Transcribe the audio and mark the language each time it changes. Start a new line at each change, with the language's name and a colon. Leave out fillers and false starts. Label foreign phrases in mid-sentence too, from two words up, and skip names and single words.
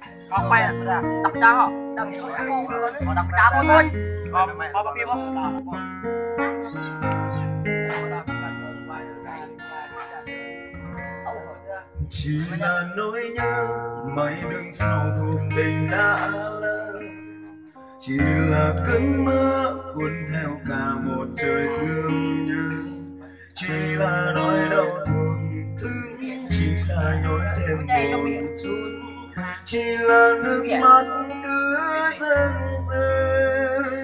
Indonesian: Apa ya sudah? Tak pecah kok. Dan itu aku udah pecah tuh. Apa kia bos?
Vietnamese: Chỉ là nỗi nhớ mãi đứng sau cuộc tình đã lỡ, chỉ là cơn mưa cuốn theo cả một trời thương nhớ, chỉ là nỗi đau thương thương, chỉ là nhói thêm một chút, chỉ là nước mắt cứ rưng rưng.